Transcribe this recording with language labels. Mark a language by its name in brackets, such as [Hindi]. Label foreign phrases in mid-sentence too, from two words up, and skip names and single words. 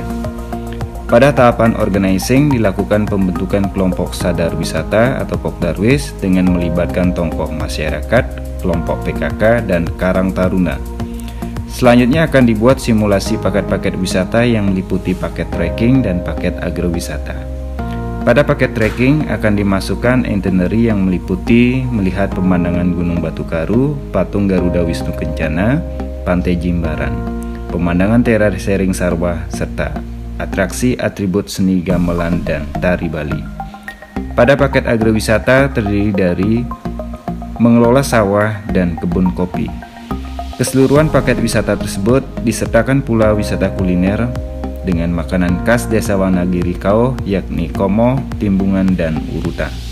[Indonesian] Pada tahapan organizing dilakukan pembentukan kelompok sadar wisata atau Pokdarwis dengan melibatkan tokoh masyarakat, kelompok PKK, dan Karang Taruna. Selanjutnya akan dibuat simulasi paket-paket wisata yang meliputi paket trekking dan paket agrowisata. Pada paket trekking akan dimasukkan itinerary yang meliputi melihat pemandangan Gunung Batu Karu, patung Garuda Wisnu Kencana, Pantai Jimbaran, pemandangan Terasering Sarwa, serta atraksi atribut seni gamelan dan tari Bali. Pada paket agrowisata terdiri dari mengelola sawah dan kebun kopi. Keseluruhan paket wisata tersebut disertakan pula wisata kuliner dengan makanan khas Desa Wonogiri-Kaw yakni komo, timbungan, dan urutan.